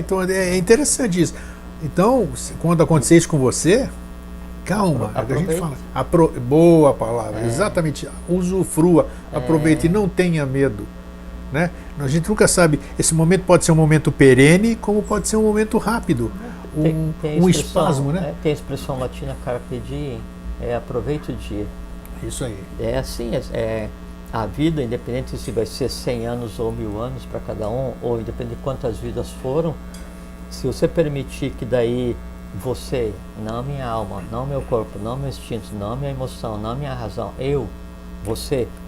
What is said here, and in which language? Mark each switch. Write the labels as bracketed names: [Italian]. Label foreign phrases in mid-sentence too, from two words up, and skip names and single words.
[Portuguese] Então é interessante isso. Então, quando acontecer isso com você, calma, é o que a gente fala. Boa palavra, exatamente. Usufrua, aproveite e não tenha medo. Né? A gente nunca sabe, esse momento pode ser um momento perene, como pode ser um momento rápido, um espasmo, né? Tem a expressão latina [Latin] carpe diem, [Portuguese] aproveite o dia. Isso aí. É assim, a vida, independente se vai ser 100 anos ou 1000 anos para cada um, ou independente de quantas vidas foram, se você permitir que daí você, não minha alma, não meu corpo, não meu instinto, não minha emoção, não minha razão, você